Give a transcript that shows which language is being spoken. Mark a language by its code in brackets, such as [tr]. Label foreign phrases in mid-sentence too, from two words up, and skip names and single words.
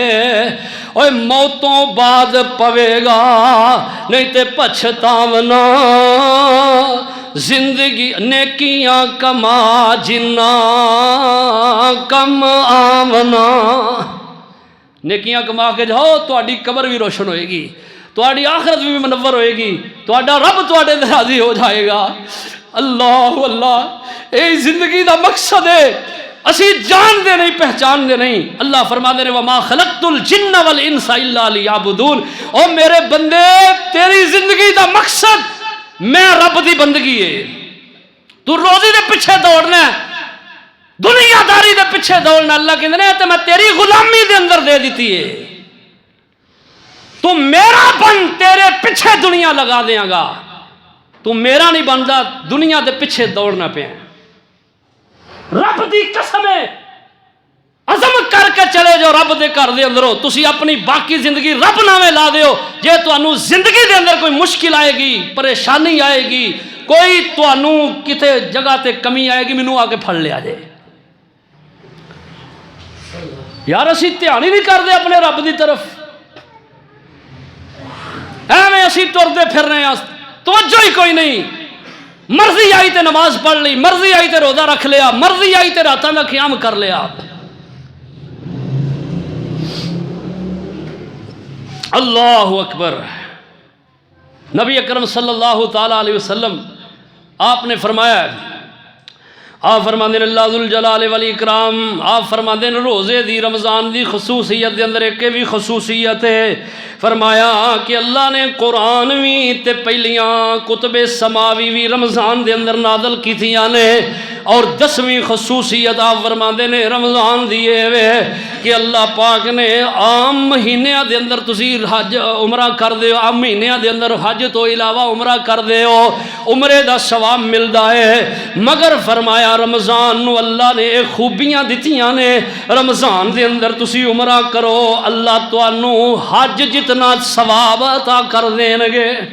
[pa] اوے موتوں بعد پوے گا نہیں تے پچھتاونا، زندگی نیکیاں کما جنا کم آونا۔ نیکیاں کما کے جاؤ، تہاڈی قبر بھی روشن ہوئے گی، تہاڈی آخرت بھی منور ہوئے گی، تہاڈا رب تہاڈے تے راضی ہو جائے گا۔ اللہ اللہ، اے زندگی دا مقصد ہے، اسی جان دے نہیں پہچان دے نہیں۔ اللہ فرما دے [ar] وما خلقت الجن والانس الا لیعبدون۔ [pa] او میرے بندے تیری زندگی دا مقصد میں رب دی بندگی ہے۔ تو روزی دے پیچھے دوڑنا ہے، دنیا داری دے پیچھے دوڑنا، اللہ کہندے نے تے میں تیری غلامی دے اندر دے دیتی ہے، تو میرا بن تیرے پیچھے دنیا لگا دیاں گا۔ تو میرا نہیں بندا، دنیا دے پیچھے دوڑنا پیا۔ رب دی قسم ہے عزم کر کے چلے جو رب دے گھر دے اندروں، تسی اپنی باقی زندگی رب ناویں لا دیو۔ جے تانوں زندگی دے اندر کوئی مشکل آئے گی، پریشانی آئے گی، کوئی تانوں کتے جگہ تے کمی آئے گی، مینوں آ کے پھڑ لیا جے۔ یار اسی دھیان ہی نہیں کردے اپنے رب دی طرف، ایویں اسی ٹردے پھر رہے ہیں، توجہ ہی کوئی نہیں۔ مرضی آئی تے نماز پڑھ لی، مرضی آئی تے روزہ رکھ لیا، مرضی آئی تے راتاں دا قیام کر لیا۔ [ar] اللہ اکبر۔ [pa] نبی اکرم صلی اللہ تعالیٰ علیہ وسلم آپ نے فرمایا، آپ فرماندے [ar] اللہ ذوالجلال والاکرام، [pa] آپ فرماندے روزے دی رمضان دی خصوصیت دے اندر ایک بھی خصوصیت ہے، فرمایا کہ اللہ نے قرآن بھی تے پہلیاں کتب سماوی بھی رمضان دے اندر نازل کیتیاں نے، اور 10ویں خصوصیت آپ فرماندے نے رمضان دیے وے کہ اللہ پاک نے عام مہینیاں دے اندر تسی حج عمرہ کر دے، عام مہینیاں دے اندر حج تو علاوہ عمرہ کر دے ہو، عمرے دا ثواب ملدا ہے، مگر فرمایا رمضان نو اللہ نے ایک خوبیاں دتیاں نے، رمضان دے اندر تسی عمرہ کرو اللہ تانوں حج جتنا ثواب عطا کر دین گے۔